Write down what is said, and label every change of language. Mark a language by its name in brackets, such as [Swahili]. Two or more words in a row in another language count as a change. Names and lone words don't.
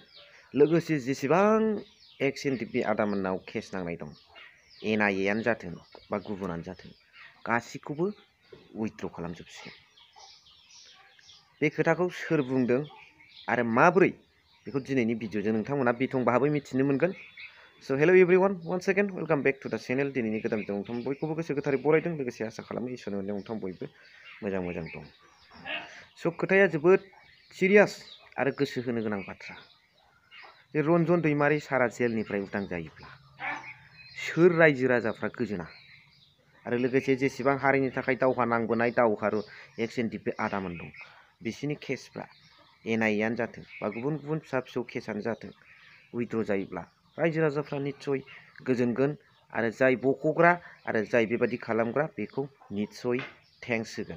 [Bodo] लोगोसे जेसेबां एक्स एनडिपि आदामोननाव केस नांनाय दं NIA आनो जाथों बा गुबुनानो जाथों गासिखौबो उइथड्र खालामजोबसिगोन। बे खोथाखौ सोर बुंदों आरो माबोरै बेखौ दिनैनि भिडिअजों नोंथांमोना बिथं बाहाबै मिथिनो मोनगोन। [English] So hello everyone, once again welcome back to the channel। [Bodo] दिनैनि गोदान भिडिअ नोंथां बयखौबो गोसो गोथारै बरायदों, लोगोसे आसा खालामो इसोरनि अननायाव नोंथां बयबो मोजां दं। स' खोथाया जोबोद सिरियास आरो गोसो होनो गोनां बाथ्रा। जे रन्जन दैमारि सारा जेलनिफ्राय उदां जायोब्ला सोर रायजो राजाफ्रा गोजोना आरो लोगोसे जेसेबां हारिनि थाखाय दावहा नांबोनाय दावहारु एक्स एनडिपि आदामोन दं बिसिनि केसफ्रा NIA आनो जाथों बा गुबुन गुबुन फिसा फिसौ केसानो जाथों उइथड्र जायोब्ला रायजो राजाफ्रा निस्सय गोजोनगोन आरो जाय बख'ग्रा आरो जाय बेबादि खालामग्रा बेखौ निस्सय थेंक्स होगोन।